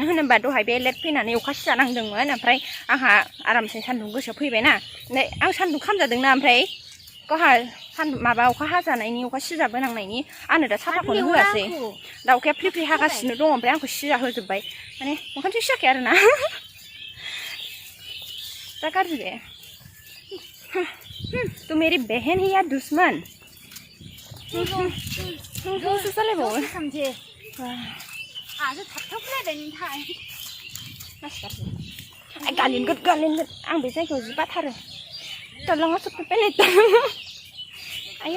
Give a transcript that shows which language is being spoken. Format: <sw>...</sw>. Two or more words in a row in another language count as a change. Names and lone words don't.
<brx>होनोबा दहाय बे लेट फैनानै अखा सिजा नांदोंमोन ओमफ्राय आंहा आरामसे सान्दुं गोसोआव फैबायना आं सान्दुं खामजादोंना ओमफ्राय गावहा सान्दुं माबा अखा हाजानायनि अखा सिजाबोनांनायनि आंनो दा साथाखौनो होआसै दा अखाया फ्रि फ्रि हागासिनो दङ ओमफ्राय आंखौ सिजा होजोब्बाय माने ओंखामसो सिजाखै आरोना दा गाज्रि बे</brx> <hi>तू मेरी बहन है या दुश्मन</hi> <brx>गोसो जालायबावो गालिनगोन आं बे जायगायाव जि बाथारो दालाङा सफैबाय आयौ</brx>